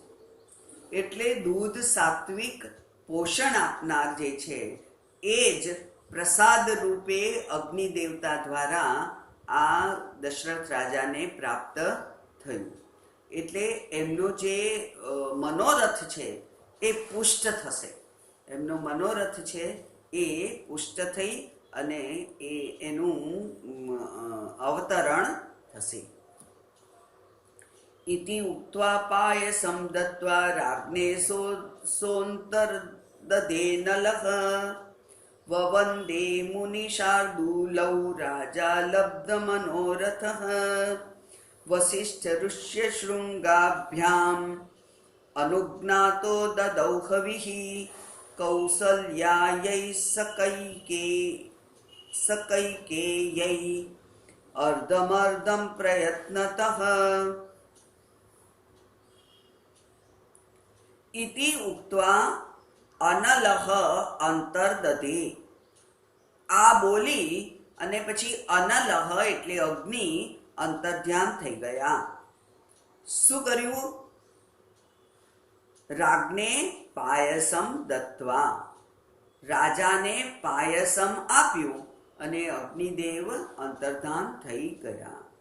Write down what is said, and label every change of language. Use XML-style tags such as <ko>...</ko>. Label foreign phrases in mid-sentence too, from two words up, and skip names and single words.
<gu>એટલે દૂધ સાત્વિક પોષણ આપનાર જે છે એ જ પ્રસાદ રૂપે અગ્નિ દેવતા દ્વારા આ દશરથ રાજાને પ્રાપ્ત થયું. એટલે એમનો જે મનોરથ છે એ પુષ્ટ થશે. એમનો મનોરથ છે એ પુષ્ટ થઈ અને એનું અવતરણ થશે.</gu> <sa>इति उक्त्वा पायसं दत्त्वा राज्ञे सोऽन्तर्दधे नलः ववन्दे मुनिशार्दूलौ राजा लब्धमनोरथः वसिष्ठऋष्यशृङ्गाभ्याम् अनुज्ञातो ददौ हविः कौसल्यायै सकैकेय्यै अर्धमर्धं प्रयत्नतः. इति उक्त्वा अनलह अंतर्दधे.</sa> <gu>આ બોલી અને પછી અનલહ એટલે અગ્નિ અંતર્ધ્યાન થઈ ગયા. શું કર્યું?</gu> <sa>राज्ञे पायसम दत्वा,</sa> <gu>રાજાને પાયસમ આપ્યું અને અગ્નિદેવ અંતર્ધાન થઈ ગયા.</gu>